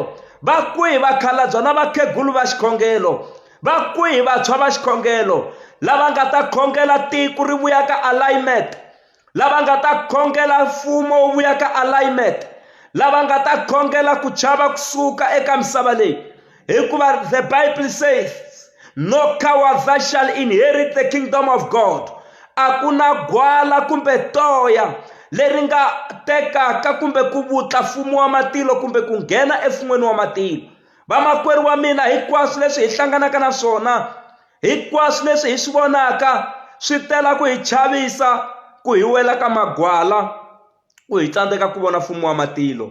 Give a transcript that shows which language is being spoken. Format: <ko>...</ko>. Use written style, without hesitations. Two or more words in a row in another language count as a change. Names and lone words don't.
<ts>Va kwihi vakhalabya na vakhegulu va xikhongelo? Va kwihi vantshwa va xikhongelo lava nga ta khongela tiko ri vuya ka alignment, lava nga ta khongela mfumo wu vuya ka alignment, lava nga ta khongela ku chava kusuka eka misava leyi? Hikuva</ts> <en>the Bible says no coward shall inherit the kingdom of God.</en> <ts>A ku na gwala kumbe toya leri nga tekaka kumbe ku vutla mfumo wa matilo kumbe ku nghena efumweni wa matilo. Vamakwerhu wa mina, hinkwaswo leswi hi hlanganaka na swona, hinkwaswo leswi hi swi vonaka swi tela ku hi chavisa, ku hi wela ka magwala, ku hi tsandzeka ku vona mfumo wa matilo.</ts>